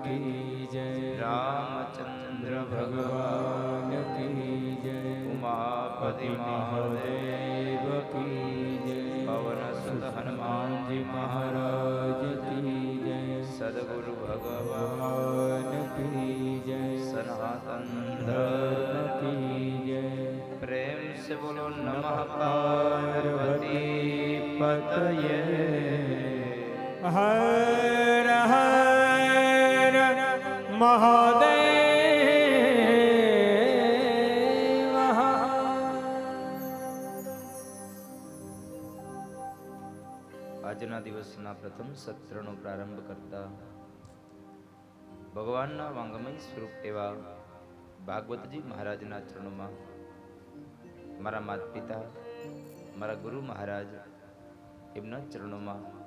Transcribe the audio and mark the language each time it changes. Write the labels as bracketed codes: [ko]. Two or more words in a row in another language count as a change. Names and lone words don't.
[gu] રામચંદ્ર ભગવાન ઉમાપતિ મહાદેવ પવન સુત હનુમાનજી મહારાજ સદગુરુ ભગવાન સનાતન ધર્મ [hi] प्रेम से बोलो नमः पार्वती पतये [gu] હર હર મહાદેવ આજના દિવસના પ્રથમ સત્રનો પ્રારંભ કરતા ભગવાનના વાંગમય સ્વરૂપ એવા ભાગવતજી મહારાજના ચરણોમાં મારા માતા પિતા મારા ગુરુ મહારાજ એમના ચરણોમાં